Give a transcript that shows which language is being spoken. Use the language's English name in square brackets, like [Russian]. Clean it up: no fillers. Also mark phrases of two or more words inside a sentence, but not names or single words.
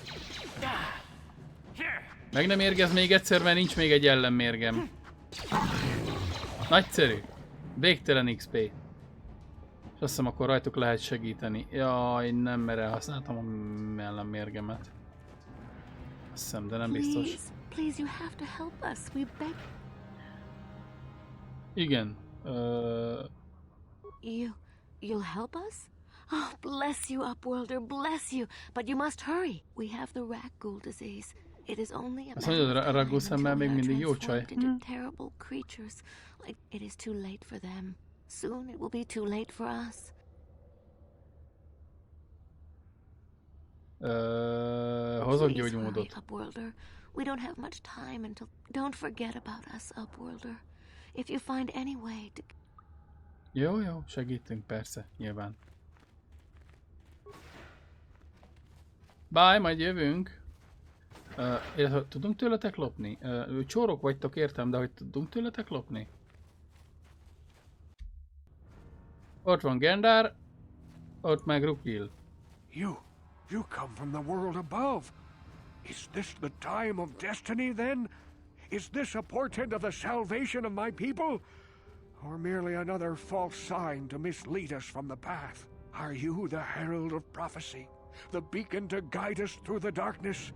[Hungarian] Meg nem érgez még egyszer, mert nincs még egy ellenmérgem. Nagyszerű. Végtelen XP. És azt hiszem, akkor rajtuk lehet segíteni. Jaj, nem, mert elhasználtam a ellenmérgemet. Azt hiszem, de nem biztos. [English] Please, you have to help us. We beg. [Hungarian] Igen. [English] You'll help us? Oh, bless you, Upworlder, bless you. But you must hurry. We have the Rukgul disease. It is only a matter of time until we are transformed into terrible creatures. Like it is too late for them. Soon it will be too late for us. [Hungarian] Hozok gyógymódot. [English] Upworlder. We don't have much time until... Don't forget about us, Upworlder. If you find any way to... [Hungarian] Jó, segítünk persze, nyilván. Bye, majd jövünk. Tudunk tőletek lopni? Csórok vagytok, értem, de hogy tudunk tőletek lopni? Ott van Gendar, ott meg Rukil. [English] You come from the world above. Is this the time of destiny then? Is this a portent of the salvation of my people? Or merely another false sign to mislead us from the path? Are you the herald of prophecy? The beacon to guide us through the darkness?